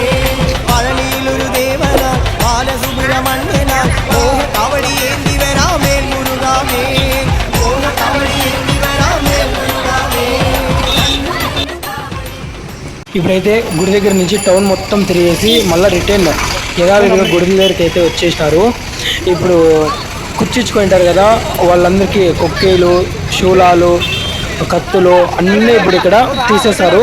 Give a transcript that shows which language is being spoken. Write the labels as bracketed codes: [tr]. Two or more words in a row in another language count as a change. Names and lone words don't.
[ta] பழனியிலும் தேவனாய் பாலசுப்ரமணியனாய் மோக காவடி ஏந்தி வராமே முருகாவே மோக காவடி ஏந்தி வராமே முருகாவே. [te] ఇప్పుడైతే గుడి దగ్గర నుంచి టౌన్ మొత్తం తిరిగేసి మళ్ళీ రిటర్న్ యథావిధిగా గుడి దగ్గరికి అయితే వచ్చేసినారు. ఇప్పుడు కుర్చించుకుంటారు కదా వాళ్ళందరికీ కొక్కేలు శూలాలు కత్తులు అన్నీ ఇప్పుడు ఇక్కడ తీసేస్తారు.